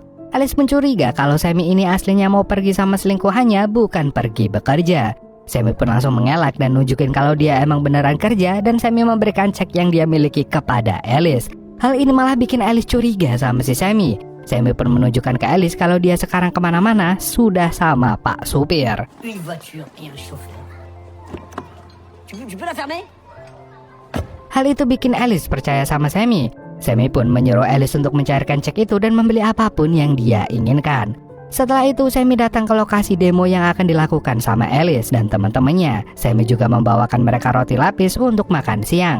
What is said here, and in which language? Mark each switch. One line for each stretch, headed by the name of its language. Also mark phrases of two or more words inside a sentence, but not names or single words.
Indonesian: Alice mencuriga kalau Sammy ini aslinya mau pergi sama selingkuhannya, bukan pergi bekerja. Sammy pun langsung mengelak dan nunjukin kalau dia emang beneran kerja, dan Sammy memberikan cek yang dia miliki kepada Alice. Hal ini malah bikin Alice curiga sama si Sammy. Sammy pun menunjukkan ke Alice kalau dia sekarang kemana-mana sudah sama Pak Supir.
French: Une voiture et un chauffeur. Tu peux la fermer?
Indonesian: Hal itu bikin Alice percaya sama Sammy. Sammy pun menyuruh Alice untuk mencairkan cek itu dan membeli apapun yang dia inginkan. Setelah itu Sammy datang ke lokasi demo yang akan dilakukan sama Alice dan teman-temannya. Sammy juga membawakan mereka roti lapis untuk makan siang.